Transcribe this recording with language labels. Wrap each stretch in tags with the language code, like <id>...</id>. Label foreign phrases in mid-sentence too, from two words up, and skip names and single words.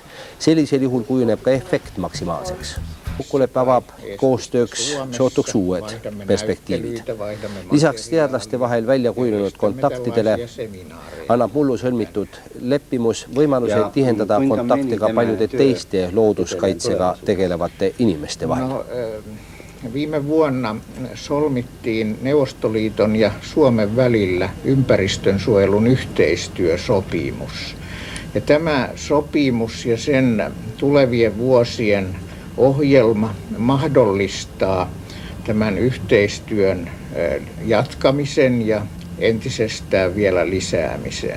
<et>Sellisel juhul kujuneb ka efekt maksimaalseks. Kokkuleppe avab koostööks sootuks uued perspektiivid. Lisaks teadlaste vahel välja kujunenud kontaktidele annab mullu sõlmitud leppimus võimaluse tihendada kontakte ka paljude teiste looduskaitsega tegelevate inimeste vahel.</et> <fi>Viime vuonna solmittiin Neuvostoliiton ja Suomen välillä ympäristönsuojelun yhteistyösopimus. Ja tämä sopimus ja sen tulevien vuosien ohjelma mahdollistaa tämän yhteistyön jatkamisen ja entisestään vielä lisäämisen.</fi>